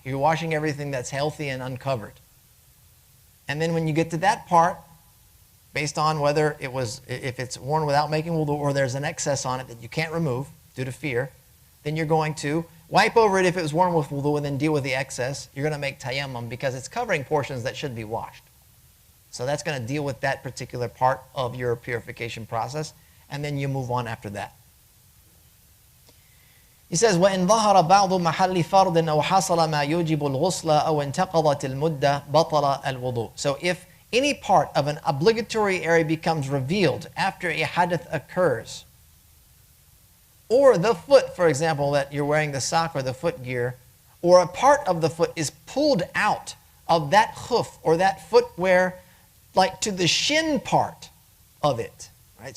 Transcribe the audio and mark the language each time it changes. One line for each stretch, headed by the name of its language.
English: You're washing everything that's healthy and uncovered. And then when you get to that part, based on whether if it's worn without making wudu or there's an excess on it that you can't remove due to fear, then you're going to wipe over it if it was worn with wudu and then deal with the excess. You're going to make tayammum because it's covering portions that should be washed. So that's going to deal with that particular part of your purification process, and then you move on after that. He says,
Arabic: وَإِنْ ظَهَرَ بَعْضُ مَحَلِّ فَرْضٍ أَوْ حَصَلَ مَا يُوجِبُ الْغُسْلَ أَوْ انْتَقَضَتِ الْمُدَّةِ بَطَلَ الْوُضُوء.
English: So if any part of an obligatory area becomes revealed after a hadith occurs, or the foot, for example, that you're wearing the sock or the foot gear, or a part of the foot is pulled out of that khuf or that footwear, like to the shin part of it, right?